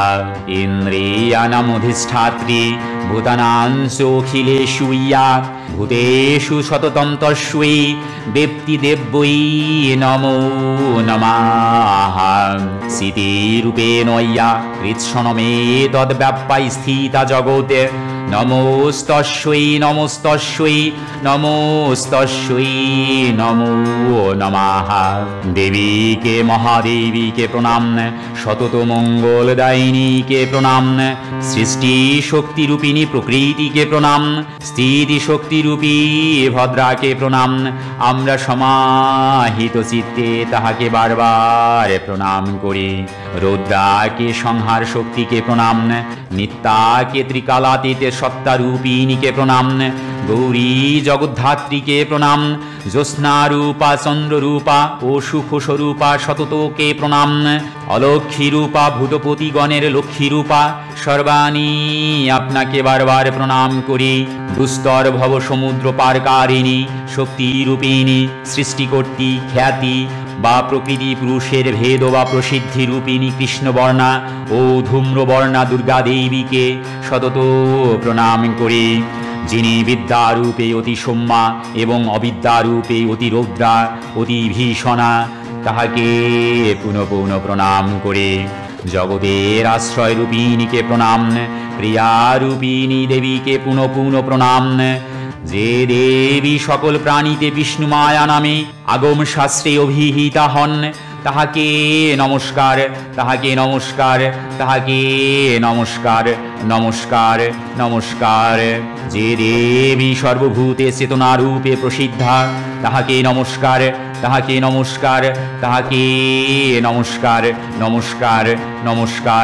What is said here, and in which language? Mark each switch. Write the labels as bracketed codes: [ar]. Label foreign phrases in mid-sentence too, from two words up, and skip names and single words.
[sa] इन्द्रियाणामधिष्ठात्री भूतानांसोऽखिलेषु या भूतेषु सततं तस्यै व्यक्तिदेव्यै नमो नमः। स्थितिरूपेण या कृत्स्नमे तद्व्याप्य स्थिता जगते नमोस्तस्यै नमोस्तस्यै नमोस्तस्यै नमो नमः। [bn] দেবীকে মহাদেবীকে প্রণাম সতত মঙ্গলদায়িনীকে প্রণাম সৃষ্টি শক্তি রূপিণী প্রকৃতিকে প্রণাম স্থিতি শক্তি রূপী ভদ্রাকে প্রণাম আমরা সমাহিত চিত্তে তাহাকে বার বার প্রণাম করি। রুদ্রাকে সংহার শক্তিকে প্রণাম নিত্যাকে ত্রিকালাতীত সত্তা রূপিণীকে প্রণাম গৌরী জগদ্ধাত্রীকে প্রণাম জ্যোৎস্না রূপা চন্দ্র রূপা ও সুখ স্বরূপা সততকে প্রণাম অলক্ষ্মী রূপা ভূতপতি গণের লক্ষ্মী রূপা সর্বাণী আপনাকে বার বার প্রণাম করি। দুস্তর ভব সমুদ্র পারকারিণী শক্তি রূপিণী সৃষ্টিকর্ত্রী খ্যাতি বা প্রকৃতি পুরুষের ভেদ বা প্রসিদ্ধি রূপিণী কৃষ্ণবর্ণা ও ধূম্রবর্ণা দুর্গা দেবীকে সতত প্রণাম করি। যিনি বিদ্যারূপে অতি সৌম্যা এবং অবিদ্যারূপে অতি রৌদ্রা অতি ভীষণা তাহাকে পুনঃ পুনঃ প্রণাম করে। জগতের আশ্রয় রূপিণীকে প্রণাম ক্রিয়ারূপিণী দেবীকে পুনঃ পুনঃ প্রণাম। যে দেবী সকল প্রাণীতে বিষ্ণুমায়া নামে আগম শাস্ত্রে অভিহিতা হন তাহাকে নমস্কার, তাহাকে নমস্কার, তাহাকে নমস্কার, নমস্কার, নমস্কার। যে দেবী সর্বভূতে চেতনারূপে প্রসিদ্ধা, তাহাকে নমস্কার, তাহাকে নমস্কার, তাহাকে নমস্কার, নমস্কার, নমস্কার।